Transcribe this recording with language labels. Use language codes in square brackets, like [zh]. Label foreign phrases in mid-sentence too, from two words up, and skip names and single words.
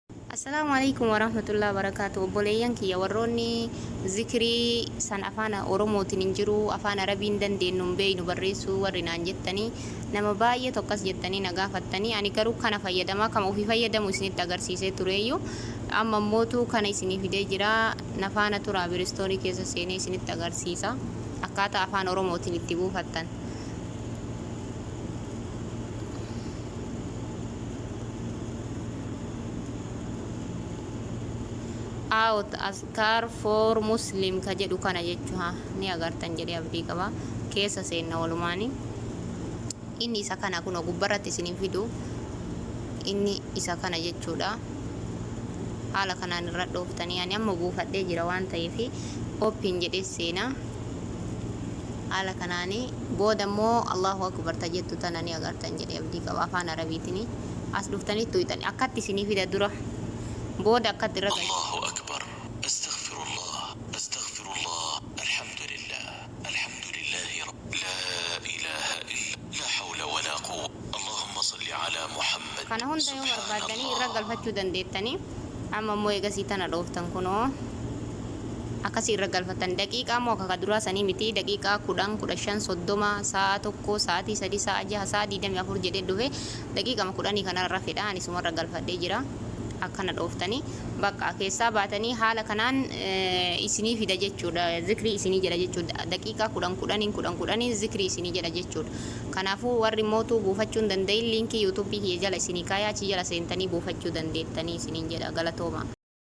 [ar] السلام عليكم ورحمة الله وبركاته. [om] Obboleeyyan kiyya warroonni zikrii san afaan Oromootiin hin jiru, afaan Arabiin dandeenyu hin beeynu barreessuu warri naan jettanii nama baay'ee tokkas jettanii na gaafattanii ani garuu kana fayyadamaa kama ofii fayyadamu isinitti agarsiisee tureeyyu amma mootuu kana isinii fidee jira nafaana turaa biristoorii keessa seenee isinitti agarsiisa akkaataa afaan Oromootiin itti buufattan. Out askar for muslim ka jedhu kana jechuudha ni agartan jedhee abdii qaba keessa seenna walumaani inni isa kana kun gubbarratti isinii fidu inni isa kana jechuudha haala kanaan irra dhooftanii ani amma buufadhee jira waan ta'eef open jedhee seena haala kanaani booda immoo [ar] الله أكبر [om] tajettu tana ni agartan jedhee abdii qaba afaan arabiitiin as dhuftanii tuutan akkatti isinii fida dura booda akkatti irra [ar] الله أكبر أستغفر الله الحمد لله لا إله إلا الله لا حول ولا قوة اللهم صل على محمد [om] kana hunda yoo barbaadanii irra galfachuu dandeettanii amma immoo eegasii tana dhooftan kunoo akkasii irra galfatan daqiiqaa moo akka duraa sanii miti daqiiqaa 10 15 30 sa'a tokko sa'aatii 3 sa'a 6 sa'a 24 jedhee dhufe daqiiqaa 10 kanarra fedha ani sumarra galfadhee jira akkana dhooftanii bakka keessaa baatanii haala kanaan isinii fida jechuudha zikrii isinii jedha jechuudha daqiiqaa 10 zikrii isinii jedha jechuudha kanaafuu warri mootuu buufachuu hin danda'in liinkii yuutuubii jala isinii kaayaa achi jala seentanii buufachuu dandeettanii isiniin jedha galatooma.